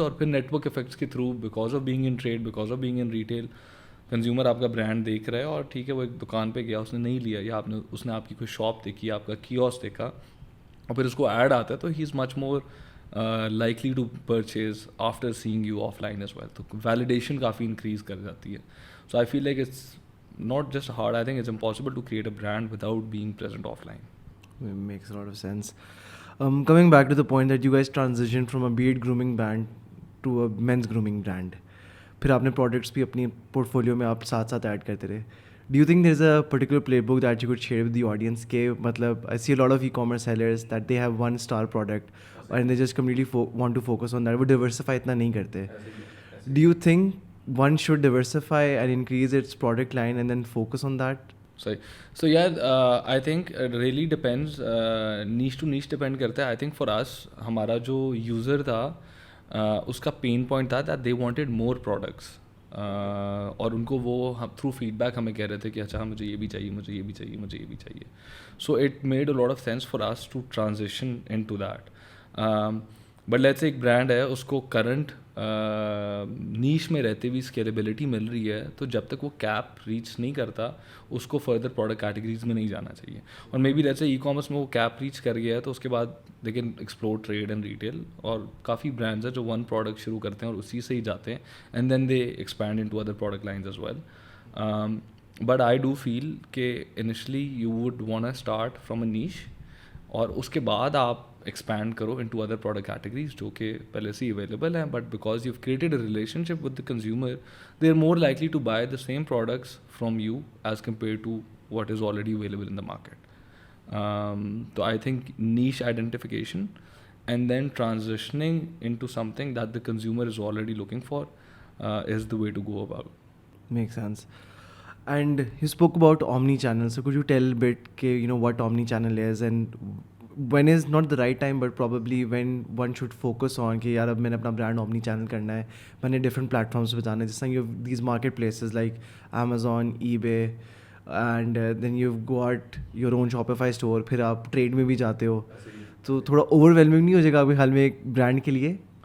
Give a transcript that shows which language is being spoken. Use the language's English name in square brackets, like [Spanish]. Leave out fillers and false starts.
[Urdu] اور پھر net work effects کے through, [English] because of being in trade, because of being in retail, [Urdu] consumer آپ کا برانڈ دیکھ رہا ہے, اور ٹھیک ہے وہ ایک دکان پہ گیا, اس نے نہیں لیا, یا اس نے آپ کی کوئی شاپ دیکھی, آپ کا کیوس دیکھا, اور پھر اس کو ایڈ آتا ہے, تو [English] He is much more likely to purchase after seeing you offline as well. [Urdu] تو ویلیڈیشن کافی انکریز کر جاتی ہے. [English] So I feel like it's not just hard, I think it's impossible to create a brand without being present offline. It makes a lot of sense. Coming back to the point that you guys transitioned from a beard grooming brand to a men's grooming brand, [Urdu] پھر آپ نے products بھی اپنی portfolio میں آپ ساتھ ساتھ add کرتے رہے. [English] Do you think there's a particular playbook that you could share with the audience [Urdu] کہ مطلب [English] I see a lot of e-commerce sellers that they have one star product and they just completely want to focus on that, [Urdu] وہ diversify اتنا نہیں کرتے. [English] Do you think one should diversify and increase its product line and then focus on that? So yeah, I think it really depends, niche to niche [Urdu] depend کرتا ہے. [English] I think for us, [Urdu] ہمارا جو user تھا اس کا pain point تھا [English] that they wanted more products, [Urdu] اور ان کو وہ تھرو فیڈ بیک ہمیں کہہ رہے تھے کہ اچھا مجھے یہ بھی چاہیے, مجھے یہ بھی چاہیے, مجھے یہ بھی چاہیے. [English] So it made a lot of sense for us to transition into that. [Urdu] But let's say ایک برانڈ ہے, اس کو کرنٹ نیش میں رہتے ہوئے اسکیلیبلٹی مل رہی ہے, تو جب تک وہ کیپ ریچ نہیں کرتا اس کو فردر پروڈکٹ کیٹیگریز میں نہیں جانا چاہیے. اور may be let's say e commerce میں وہ کیپ ریچ کر گیا ہے, تو اس کے بعد [English] They can explore trade and retail. [Urdu] اور کافی برانڈز ہیں جو ون پروڈکٹ شروع کرتے ہیں اور اسی سے ہی جاتے ہیں, [English] And then they expand into other product lines as well. But I do feel کہ initially you would want to start from a niche, [Urdu] اور اس کے بعد آپ ایکسپینڈ کرو ان ٹو ادر پروڈکٹ کیٹیگریز جو کہ پہلے سے ہی اویلیبل ہیں. [English] But because you created a relationship with the consumer, they are more likely to buy the same products from you as compare to what is already available in the market. تو I think niche identification and then transitioning into something that the consumer is already looking for is the way to go about. Makes sense. And you spoke about omni-channel. So could you tell a bit what omni-channel is and when is not the right time, but probably when one should focus on [Urdu] کہ یار اب میں نے اپنا brand omni-channel کرنا ہے, میں نے ڈفرینٹ پلیٹفارمس پہ جانا ہے, [English] جس طرح you these marketplaces like Amazon, eBay, and then you've got your own Shopify store, [Urdu] پھر آپ ٹریڈ میں بھی جاتے ہو, تو تھوڑا اوور ویلمنگ نہیں ہو جائے گا آپ کے خیال میں ایک برانڈ کے لیے؟